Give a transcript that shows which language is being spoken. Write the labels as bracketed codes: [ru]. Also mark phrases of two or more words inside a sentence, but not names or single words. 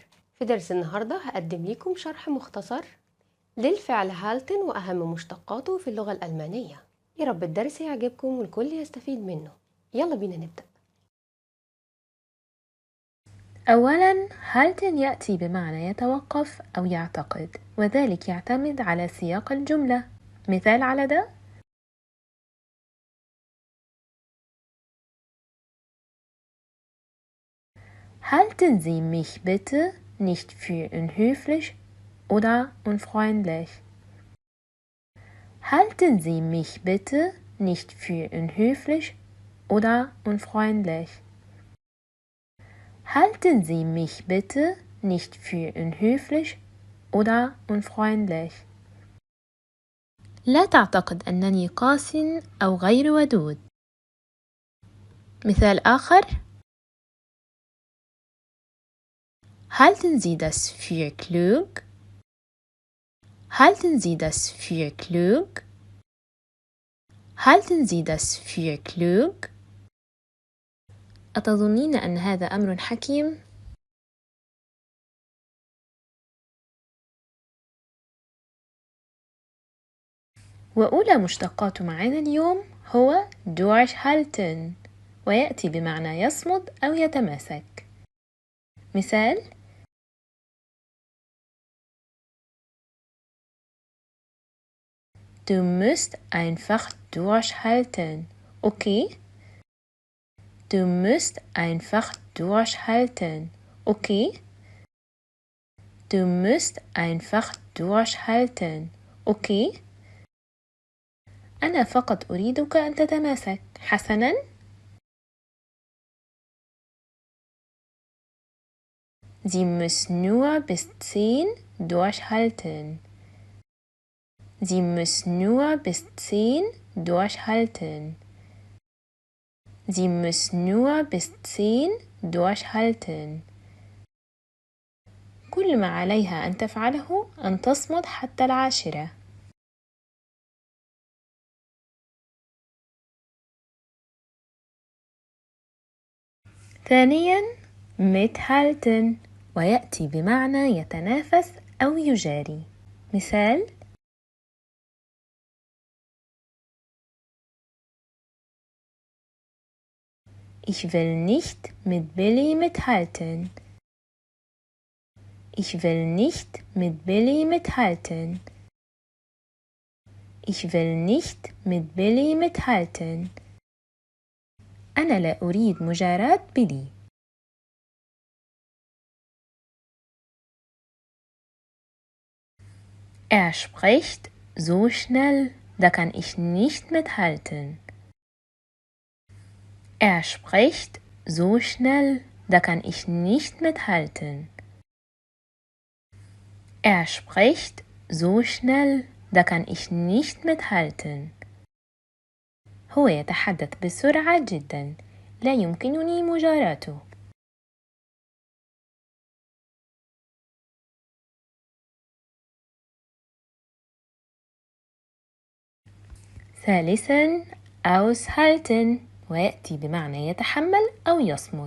[ar] في درس النهاردة هقدم لكم شرح مختصر للفعل هالتن وأهم مشتقاته في اللغة الألمانية. يا رب الدرس يعجبكم والكل يستفيد منه. يلا بينا نبدأ. أولاً halten يأتي بمعنى يتوقف أو يعتقد، وذلك يعتمد على سياق الجملة. مثال على ده: [de] Halten Sie mich bitte nicht für unhöflich oder unfreundlich. Halten Sie mich bitte nicht für unhöflich oder unfreundlich. Halten Sie mich bitte nicht für unhöflich oder unfreundlich. [ar] لا تعتقد أنني قاس أو غير ودود. مثال آخر: [de] Halten Sie das für klug? Halten Sie das für klug? Halten Sie das für klug? [ar] أتظنين أن هذا أمر حكيم؟ وأولى مشتقات معانا اليوم هو durchhalten، ويأتي بمعنى يصمد أو يتماسك. مثال: [de] Du musst einfach durchhalten. Okay? Du musst einfach durchhalten. Okay? Du musst einfach durchhalten. [ar] Okay? أنا فقط أريدك أن تتماسك. حسناً؟ [de] Sie müssen nur bis 10 durchhalten. Sie müssen nur bis 10 durchhalten. Sie müssen nur bis 10 durchhalten. [ar] كل ما عليها أن تفعله أن تصمد حتى 10. ثانياً mithalten، ويأتي بمعنى يتنافس أو يجاري. مثال: [de] Ich will nicht mit Billy mithalten. Ich will nicht mit Billy mithalten. Ich will nicht mit Billy mithalten. [ar] أنا لا أريد مجاراة بيلي. [de] Er spricht so schnell, da kann ich nicht mithalten. Er spricht so schnell, da kann ich nicht mithalten. Er spricht so schnell, da kann ich nicht mithalten. [ar] هو يتحدث بسرعة جدا، لا يمكنني مجاراته. ثالثا aushalten، ويأتي بمعنى يتحمل أو يصمد.